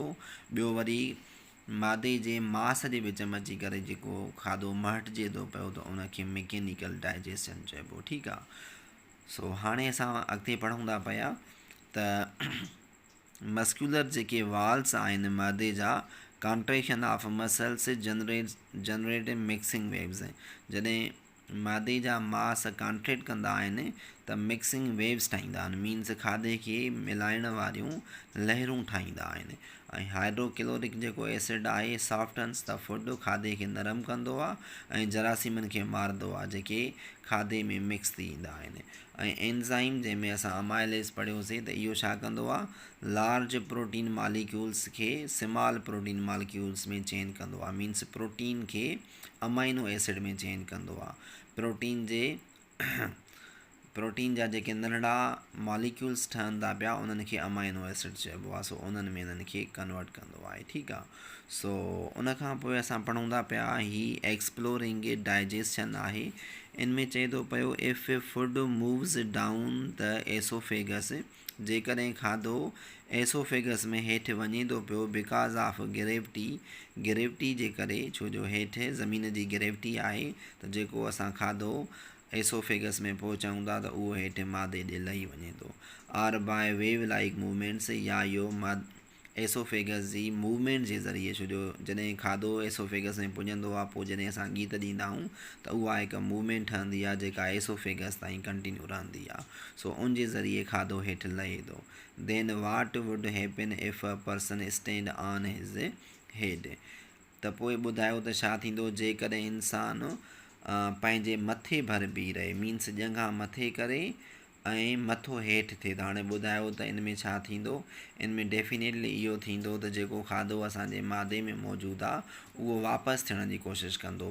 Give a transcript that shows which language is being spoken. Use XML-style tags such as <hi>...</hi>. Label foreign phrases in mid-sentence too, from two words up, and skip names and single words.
<sd>ॿियो वरी मादे जे मास जे विच में अची करे जेको खाधो महटिजे थो पियो त उनखे</sd> <en>mechanical digestion</en> <sd>चइबो, ठीकु आहे। सो हाणे असां अॻिते पढ़ूं था पिया त मस्कुलर जेके वाल्स आहिनि मादे जा,</sd> <en>contraction of muscles generate mixing waves.</en> <sd>जॾहिं मादे जा मास कॉन्ट्रेक्ट कंदा आहिनि त</sd> <en>mixing waves</en> <sd>ठाहींदा आहिनि, मीन्स खाधे खे मिलाइण वारियूं लहरूं ठाहींदा आहिनि। ऐं हाइड्रोक्लोरिक जेको एसिड आहे</sd> <en>softens the food,</en> <sd>खाधे खे नरम कंदो आहे ऐं जरासीमनि खे मारंदो आहे जेके खाधे में मिक्स थी ईंदा आहिनि। ऐं एंज़ाइम जंहिंमें असां अमाइलेज़ पढ़ियोसीं त इहो छा कंदो आहे,</sd> <en>large protein molecules</en> <sd>खे</sd> <en>small protein molecules</en> <sd>में चेंज कंदो आहे, मीन्स प्रोटीन खे</sd> <en>amino acid</en> <sd>में चेंज कंदो आहे। प्रोटीन जा जेके नंढड़ा मॉलिक्यूल्स ठहनि था पिया उन्हनि खे</sd> <en>amino acid</en> <sd>चइबो आहे। सो उन्हनि में इन्हनि खे कन्वर्ट कंदो आहे, ठीकु आहे। सो उन खां पोइ असां पढ़ूं था पिया ही</sd> <en>exploring digestion</en> <sd>आहे। इन में चए थो पियो</sd> <en>if food moves down the esophagus,</en> <sd>जेकॾहिं खाधो एसोफेगस में हेठि वञे थो पियो</sd> <en>because of gravity</en> <sd>जे करे, छो जो हेठि ज़मीन जी ग्रेविटी आहे त जेको असां खाधो एसोफेगस में पहुचाऊं था त उहो हेठि मादे ॾे लही वञे थो।</sd> <en>or by wave like movements,</en> <sd>या इहो एसोफेगस जी मूवमेंट जे ज़रिए, छो जो जॾहिं खाधो एसोफेगस में पुॼंदो आहे पोइ जॾहिं असां गीत ॾींदा आहियूं त उहा हिकु मूवमेंट ठहंदी आहे जेका एसोफेगस ताईं कंटिन्यू रहंदी आहे। सो उन जे ज़रिए खाधो हेठि लहे थो।</sd> <en>Then what would happen if a person stand on his head.</en> <sd>त पोइ ॿुधायो त छा थींदो जेकॾहिं इंसानु पंहिंजे मथे भर बीह रहे, मीन्स ॼंघा मथे करे ऐं मथो हेठि थिए। त हाणे ॿुधायो त इन में छा थींदो, इन में डेफिनेटली इहो थींदो त जेको खाधो असांजे मादे में मौजूदु आहे उहो वापसि थियण जी कोशिशि कंदो।</sd>